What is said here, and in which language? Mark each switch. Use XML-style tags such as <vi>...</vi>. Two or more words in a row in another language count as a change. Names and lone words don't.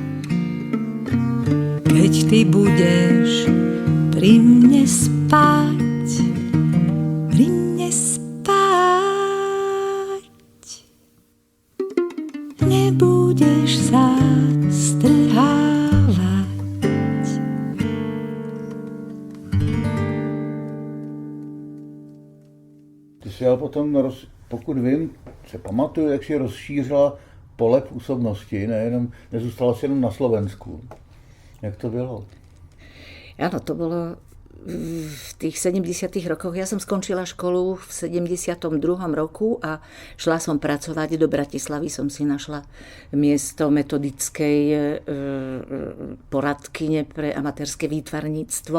<sk>Keď ty budeš pri mne spať, nebudeš sa strhávať.</sk> <cs>Ty jsi ale potom, pokud vím, se pamatuju, jak si rozšířila pole působnosti, nezůstala si jenom na Slovensku. Jak to bylo?</cs> <sk>Áno, to bolo v tých 70. rokoch. Ja som skončila školu v 72. roku a šla som pracovať do Bratislavy. Som si našla miesto metodickej poradkyne pre amatérske výtvarníctvo.</sk>